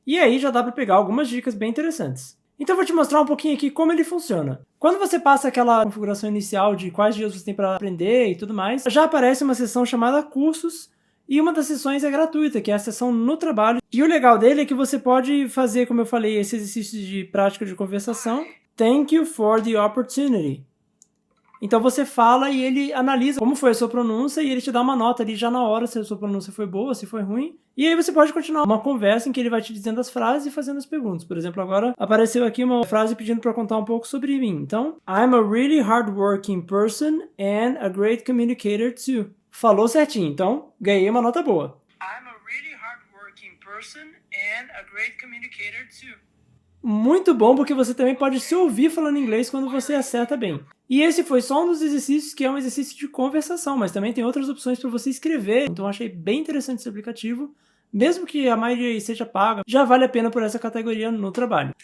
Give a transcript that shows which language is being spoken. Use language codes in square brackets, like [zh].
[pt] E aí já dá para pegar algumas dicas bem interessantes. Então eu vou te mostrar um pouquinho aqui como ele funciona. Quando você passa aquela configuração inicial de quais dias você tem para aprender e tudo mais, já aparece uma seção chamada Cursos, e uma das sessões é gratuita, que é a seção no trabalho. E o legal dele é que você pode fazer, como eu falei, esse exercício de prática de conversação. [en] Thank you for the opportunity. [pt] Então você fala e ele analisa como foi a sua pronúncia e ele te dá uma nota ali já na hora se a sua pronúncia foi boa, se foi ruim. E aí você pode continuar uma conversa em que ele vai te dizendo as frases e fazendo as perguntas. Por exemplo, agora apareceu aqui uma frase pedindo para contar um pouco sobre mim. [en] Então, I'm a really hardworking person and a great communicator too. [pt] Falou certinho, então ganhei uma nota boa. [en] I'm a really hardworking person and a great communicator too. [pt] Muito bom, porque você também pode se ouvir falando inglês quando você acerta bem. E esse foi só um dos exercícios que é um exercício de conversação, mas também tem outras opções para você escrever. Então eu achei bem interessante esse aplicativo. Mesmo que a maioria seja paga, já vale a pena por essa categoria no trabalho.